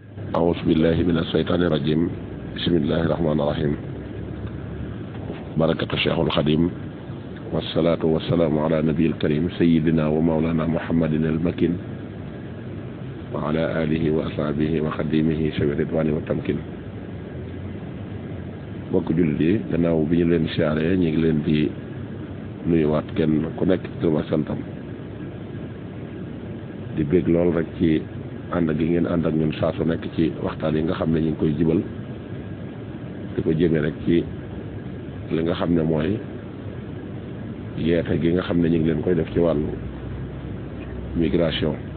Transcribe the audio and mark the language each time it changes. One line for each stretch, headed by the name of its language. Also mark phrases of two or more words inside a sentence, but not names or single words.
Arabic: أعوذ بالله من الشيطان الرجيم بسم الله الرحمن الرحيم بركة الشيخ الخديم والصلاة والسلام على نبي الكريم سيدنا ومولانا محمد المكين وعلى آله وأصحابه وخديمه شوي الرضوان والتمكين
Wolof: bokk jullit yi gannaaw bi ñu leen siyaare ñu ngi leen di nuyuwaat kenn ku nekk ci turam ak santam di bég lool rek ci ànd gi ngeen ànd ak ñun saa su nekk ci waxtaan yi nga xam ne ñu ngi koy jibal di ko jëmee rek ci li nga xam ne mooy yeete gi nga xam ne ñu ngi leen koy def ci wàllu migration